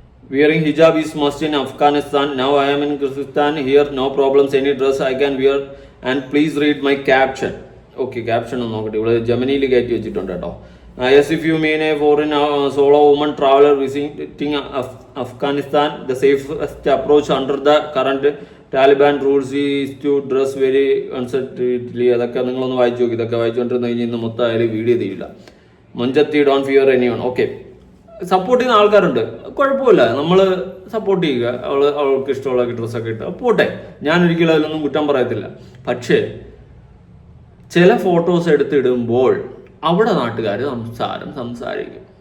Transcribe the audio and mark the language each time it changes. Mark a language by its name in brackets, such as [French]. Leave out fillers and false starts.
[English] Wearing hijab is must in Afghanistan. Now I am in Kyrgyzstan. Here no problems. Any dress I can wear. And please read my caption. [Malayalam] Okay, caption ഒന്ന് നോക്കട്ടെ. ഇവിടെ ജെമിനിയിൽ കയറ്റി വെച്ചിട്ടുണ്ട് കേട്ടോ. [English] Yes, if you mean a foreign solo woman traveler visiting Afghanistan, the safest approach under the current Taliban rules is to dress very uncertainly. [Malayalam] അതൊക്കെ നിങ്ങളൊന്ന് വായിച്ചു നോക്കി. ഇതൊക്കെ വായിച്ചുകൊണ്ടിരുന്ന കഴിഞ്ഞാൽ ഇന്ന് മൊത്തം ആയാലും വീഡിയോ ചെയ്യില്ല. മഞ്ചത്തി [English] Don't fear anyone. [Malayalam] Okay, support ചെയ്യുന്ന ആൾക്കാരുണ്ട്, കുഴപ്പമില്ല, നമ്മൾ സപ്പോർട്ട് ചെയ്യുക. അവൾക്ക് ഇഷ്ടമുള്ള ഡ്രസ്സൊക്കെ ഇട്ട് പോട്ടെ, ഞാൻ ഒരിക്കലും അതിലൊന്നും കുറ്റം പറയത്തില്ല. പക്ഷേ ചില ഫോട്ടോസ് എടുത്തിടുമ്പോൾ അവിടെ നാട്ടുകാർ സംസാരിക്കും.